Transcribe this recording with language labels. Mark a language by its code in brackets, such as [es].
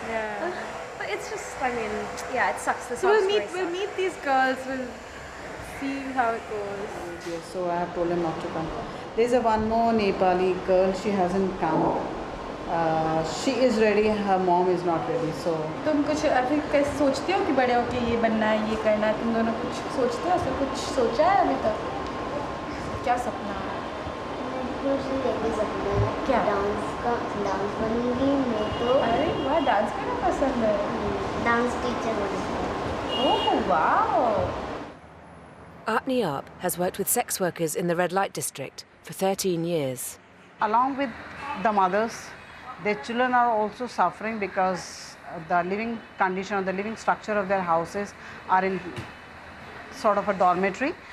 [en] Yeah. But it's just, I mean, yeah, it sucks. The So we'll meet these girls, we'll see how it goes. So I have told him not to come. There's one more Nepali girl, she hasn't come. She is ready, her mom is not ready, so... [hi] तुम कुछ अभी कैसे सोचते हो कि बड़े होके ये बनना है, ये करना है? तुम दोनों कुछ सोचते हो? ऐसा कुछ सोचा है अभी तक? क्या सपना है? क्या? डांस बनूंगी मैं तो. अरे वाह, डांस करना पसंद है. Dance teacher बनूंगी. [en] Oh wow! Apni Up has worked with sex workers in the red light district for 13 years. Along with the mothers, their children are also suffering because the living condition or the living structure of their houses are in sort of a dormitory.